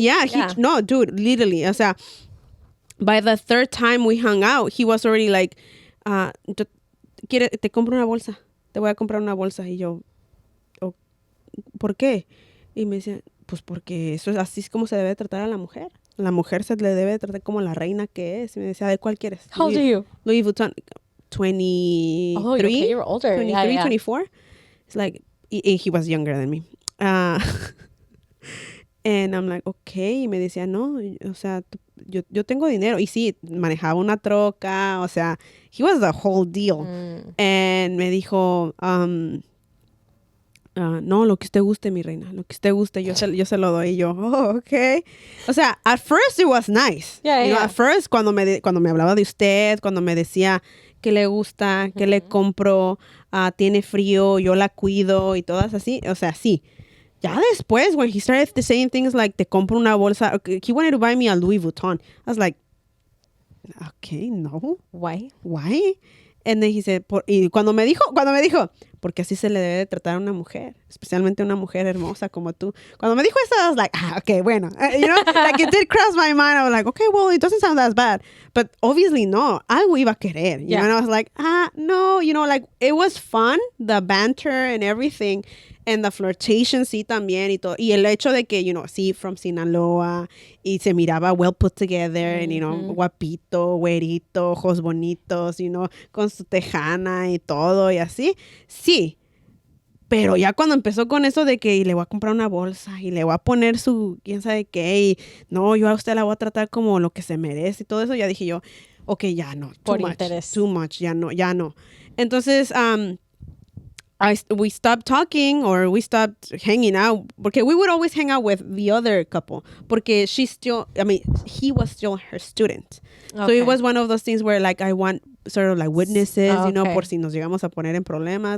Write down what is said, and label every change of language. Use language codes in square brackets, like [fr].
[en] Yeah, no, dude, literally, [es] o sea, [en] by the third time we hung out, he was already like, [es] te compro una bolsa, [en] te voy a comprar una bolsa. [es] Y yo, ¿por qué? Y me decía, pues porque eso es así es como se debe tratar a la mujer. La mujer se le debe tratar como la reina que es. Y me decía, ¿de cuál quieres? [en] How old are you? Louis Vuitton, 23. Oh, okay, you're older. 23, 24. It's like, he was younger than me. And I'm like, okay. [es] Y me decía, no, o sea, yo tengo dinero. Y sí, manejaba una troca. O sea, [en] he was the whole deal. [es] And me dijo, no, lo que usted guste, mi reina. Lo que usted guste, yo se lo doy. Y yo, oh, okay. O sea, [en] at first it was nice. Yeah, you know, at first, [es] cuando me hablaba de usted, cuando me decía que le gusta, que le compro, tiene frío, yo la cuido y todas así. O sea, sí. Ya después, [en] when he started saying things like, [es] te compro una bolsa, [en] he wanted to buy me a Louis Vuitton. I was like, okay, no. Why? And then he said, [es] y cuando me dijo, porque así se le debe de tratar a una mujer, especialmente a una mujer hermosa como tú. Cuando me dijo eso, [en] I was like, okay, [es] bueno. [en] You know, like it did cross my mind. I was like, okay, well, it doesn't sound as bad. But obviously, no, [es] algo iba a querer. [en] You know, and I was like, no, you know, like it was fun, the banter and everything. And the flirtation, [es] sí, también, y todo. Y el hecho de que, [en] you know, [es] sí, [en] from Sinaloa, [es] y se miraba [en] well put together, and, you know, [es] guapito, güerito, ojos bonitos, you know, con su tejana y todo, y así. Sí. Pero ya cuando empezó con eso de que le voy a comprar una bolsa, y le voy a poner su, quién sabe qué, y no, yo a usted la voy a tratar como lo que se merece, y todo eso, ya dije yo, okay, ya no. [en] Too much, [es] ya no. [en] Entonces, we stopped talking or we stopped hanging out porque we would always hang out with the other couple porque he was still her student. Okay. So it was one of those things where like I want sort of like witnesses, you know, [es] por si nos llegamos a poner en problemas.